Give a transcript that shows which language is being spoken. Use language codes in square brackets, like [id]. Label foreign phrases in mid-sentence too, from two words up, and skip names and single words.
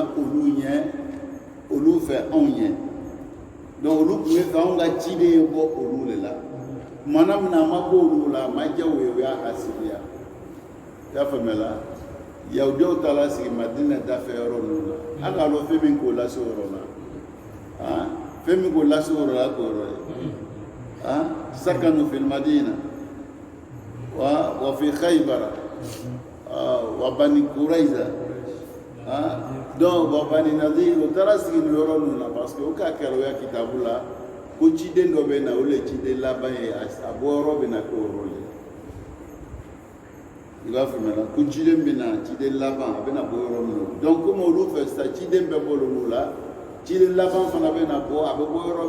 [bm] olu fɛ anw ɲɛ donc olu tun bɛ fɛ anw ka ciden ye bɔ olu de la kumana min na a ma bɔ olu la a ma diya o ye o y'a hasidiya i y'a faamuya la yahudiyaw taara sigi madina dafɛ yɔrɔ ninnu la an k'a dɔn fɛn min k'o lase o yɔrɔ la fɛn min k'o lase o yɔrɔ la k'o yɔrɔ ye [ar] سكنوا في المدينة وفي خيبر وبني قريظة [bm] donc [ar] وبني النضير [bm] o taara sigi nin yɔrɔ ninnu la [fr] parce que [bm] o k'a kɛra o ya kitabu la ko ciden dɔ bɛ na o le ciden laban ye a bɔ yɔrɔ bɛ na k'o yɔrɔ ye i b'a faamuya la ko ciden bɛ na ciden laban a bɛ na bɔ yɔrɔ min na donc komi olu fɛ sisan ciden bɛɛ bɔ olu la ciden laban fana bɛ na bɔ a bɛ bɔ yɔrɔ